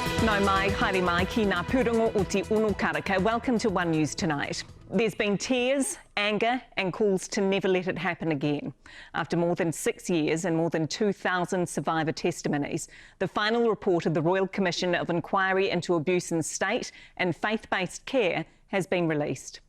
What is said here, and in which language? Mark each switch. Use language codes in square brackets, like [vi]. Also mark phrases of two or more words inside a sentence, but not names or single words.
[mi] Tēnā mai, haere mai, ki ngā pūrongo o te Ono Karaka. [en] Welcome to One News Tonight. There's been tears, anger and calls to never let it happen again. After more than 6 years and more than 2,000 survivor testimonies, the final report of the Royal Commission of Inquiry into Abuse in State and Faith-Based Care has been released.